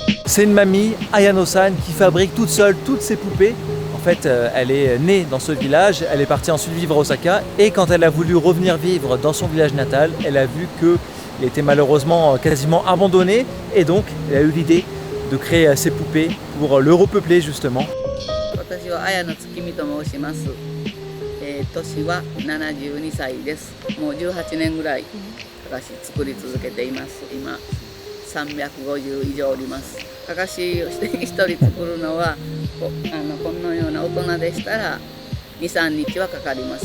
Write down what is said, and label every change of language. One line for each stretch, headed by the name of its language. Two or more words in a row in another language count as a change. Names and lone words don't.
French: C'est une mamie, Ayano-san, qui fabrique toute seule toutes ses poupées. En fait, elle est née dans ce village, elle est partie ensuite vivre à Osaka et quand elle a voulu revenir vivre dans son village natal, elle a vu qu'il était malheureusement quasiment abandonné et donc elle a eu l'idée de créer ces poupées pour le repeupler justement.
Japanese: 私は綾野月見と申します。年は72歳です。もう18年ぐらいかかし作り続けています。今350以上おります。かかしを一人作るのはこのような大人でしたら 2,3 日はかかります。